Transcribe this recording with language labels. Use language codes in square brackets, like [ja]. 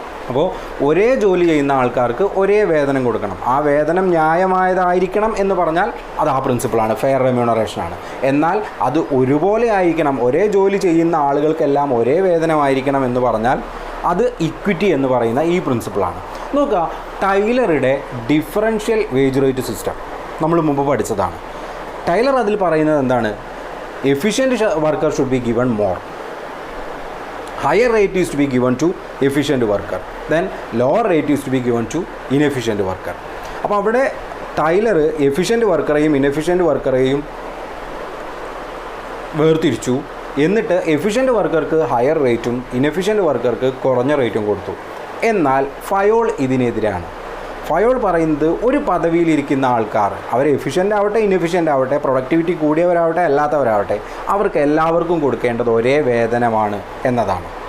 [ml] അപ്പോൾ ഒരേ ജോലി ചെയ്യുന്ന ആൾക്കാർക്ക് ഒരേ വേതനം കൊടുക്കണം, ആ വേതനം ന്യായമായതായിരിക്കണം എന്ന് പറഞ്ഞാൽ അത് ആ പ്രിൻസിപ്പിളാണ്, ഫെയർ റെമ്യൂണറേഷനാണ്. എന്നാൽ അത് ഒരുപോലെ ആയിരിക്കണം, ഒരേ ജോലി ചെയ്യുന്ന ആളുകൾക്കെല്ലാം ഒരേ വേതനമായിരിക്കണം എന്ന് പറഞ്ഞാൽ അത് ഇക്വിറ്റി എന്ന് പറയുന്ന ഈ പ്രിൻസിപ്പിളാണ്. നോക്കുക, ടൈലറുടെ ഡിഫറൻഷ്യൽ വേജ് റേറ്റ് സിസ്റ്റം നമ്മൾ മുമ്പ് പഠിച്ചതാണ്. ടൈലർ അതിൽ പറയുന്നത് എന്താണ്? [en] Efficient worker should be given more, higher rate is to be given to efficient worker. Then lower rate is to be given to inefficient worker. [ml] അപ്പോൾ അവിടെ ടൈലർ എഫിഷ്യൻറ്റ് വർക്കറേയും ഇൻഎഫിഷ്യൻറ്റ് വർക്കറേയും വേർതിരിച്ചു. എന്നിട്ട് എഫിഷ്യൻറ്റ് വർക്കർക്ക് ഹയർ റേറ്റും inefficient വർക്കർക്ക് കുറഞ്ഞ റേറ്റും കൊടുത്തു. എന്നാൽ Fayol ഇതിനെതിരാണ്. Fayol പറയുന്നത് ഒരു പദവിയിലിരിക്കുന്ന ആൾക്കാർ, അവർ എഫിഷ്യൻ്റ് ആവട്ടെ ഇൻഎഫിഷ്യൻ്റ് ആവട്ടെ, പ്രൊഡക്ടിവിറ്റി കൂടിയവരാവട്ടെ അല്ലാത്തവരാവട്ടെ, അവർക്ക് എല്ലാവർക്കും കൊടുക്കേണ്ടത് ഒരേ വേതനമാണ് എന്നതാണ്.